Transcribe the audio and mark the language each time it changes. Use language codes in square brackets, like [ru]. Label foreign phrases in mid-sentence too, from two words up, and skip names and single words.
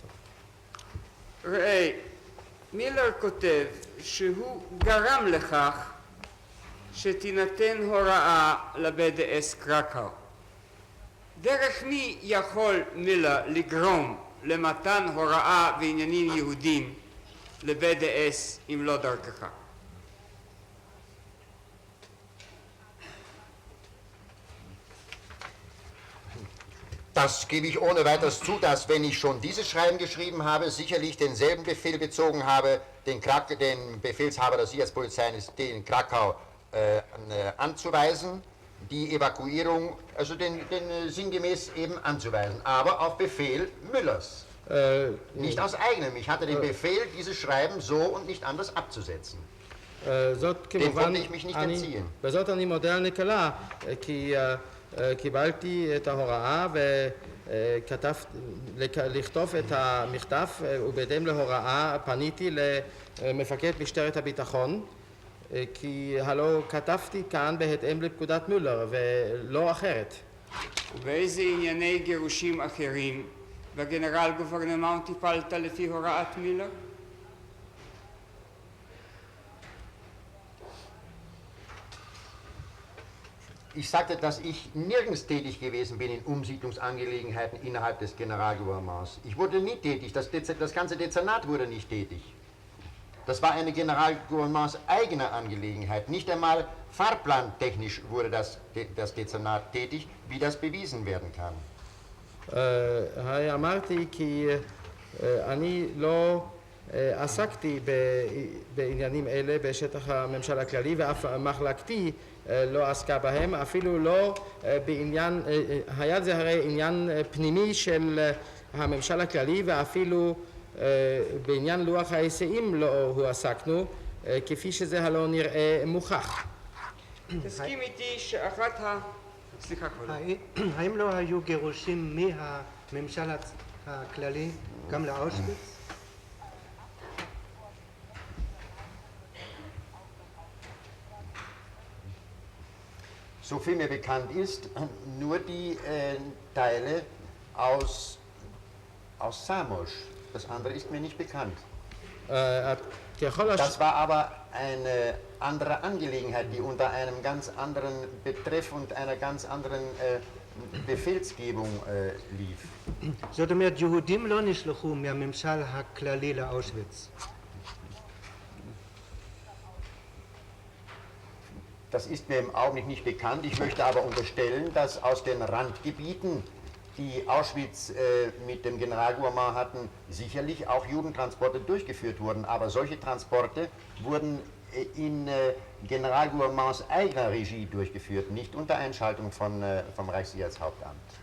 [he] ראה, מילר כותב שהוא גרם לכך שתינתן הוראה ל-BDS קרקאו. דרך מי יכול מילר לגרום למתן הוראה בעניינים יהודים ל-BDS אם לא דרכך? [de] Das gebe ich ohne weiteres zu, dass wenn ich schon dieses Schreiben geschrieben habe, sicherlich denselben Befehl bezogen habe, den Befehlshaber der Sicherheitspolizei in Krakau anzuweisen, die Evakuierung, also den sinngemäß eben anzuweisen, aber auf Befehl Müllers. Nicht aus eigenem. Ich hatte den Befehl, dieses Schreiben so und nicht anders abzusetzen. Dem konnte ich mich nicht entziehen. [he] בזאת אני מודה על נקלה, כי קיבלתי את ההוראה לכתוב את המכתב ובהתאם להוראה פניתי למפקד משטרת הביטחון כי הלא כתבתי כאן בהתאם לפקודת מולר ולא אחרת. ובאיזה ענייני גירושים אחרים בגנרל גוברנמנט טיפלת לפי הוראת מילר? [de] Ich sagte, dass ich nirgends tätig gewesen bin in Umsiedlungsangelegenheiten innerhalb des Generalgouvernements. Ich wurde nie tätig, das ganze Dezernat wurde nicht tätig. Das war eine Generalgouvernements eigene Angelegenheit. Nicht einmal fahrplantechnisch wurde das Dezernat tätig, wie das bewiesen werden kann. [he] אמרתי כי אני לא עסקתי בעניינים אלה בשטח הממשל הכללי ואף מחלקתי לא עסקה בהם, אפילו לא בעניין, היה זה הרי עניין פנימי של הממשל הכללי ואפילו בעניין לוח ההיסעים לא הועסקנו, כפי שזה הלא נראה מוכח. תסכים איתי שאחת סליחה כבודו. האם לא היו גירושים מהממשל הכללי גם לאושוויץ? [de] So viel mir bekannt ist, nur die Teile aus Samos. Das andere ist mir nicht bekannt. Das war aber eine andere Angelegenheit, die unter einem ganz anderen Betreff und einer ganz anderen Befehlsgebung lief. [he] זאת אומרת, יהודים לא נשלחו מהממשל הכללי לאושוויץ. [de] Das ist mir im Augenblick nicht bekannt. Ich möchte aber unterstellen, dass aus den Randgebieten die Auschwitz mit dem Generalgouvernement hatten, sicherlich auch Judentransporte durchgeführt wurden, aber solche Transporte wurden in Generalgouvernements eigener Regie durchgeführt, nicht unter Einschaltung vom Reichssicherheitshauptamt.